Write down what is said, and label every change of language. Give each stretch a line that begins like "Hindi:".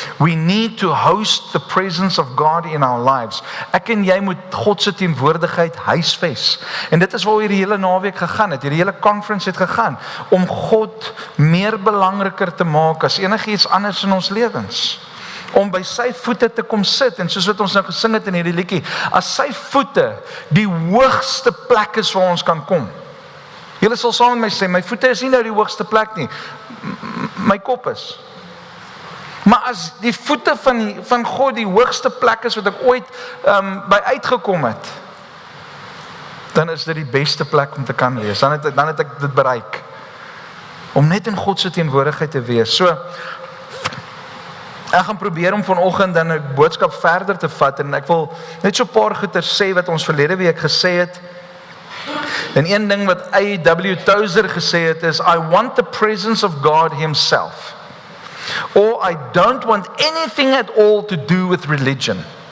English: We need to host the presence of God in our lives.
Afrikaans: Ek en jy moet God se teenwoordigheid huisves. En dit is waar hierdie hele naweek gegaan het, hierdie hele conference het gegaan, om God meer belangriker te maak as enigiets anders in ons lewens. Om by sy voete te kom sit, en soos wat ons nou gesing het in hierdie liedjie, as sy voete die hoogste plek is waar ons kan kom. Julle sal saam met my sê, my voete is nie nou die hoogste plek nie, my kop is. Maar as die voete van God die hoogste plek is wat ek ooit by uitgekom het, dan is dit die beste plek om te kan wees, dan het ek dit bereik, om net in God se teenwoordigheid te wees. So, ek gaan probeer om vanoggend dan 'n boodskap verder te vat, en ek wil net so 'n paar goeie sê wat ons verlede week gesê het. En een ding wat A.W.
English: Tozer
Afrikaans: gesê het is,
English: I want the presence of God himself, or I don't want anything at all to do with religion.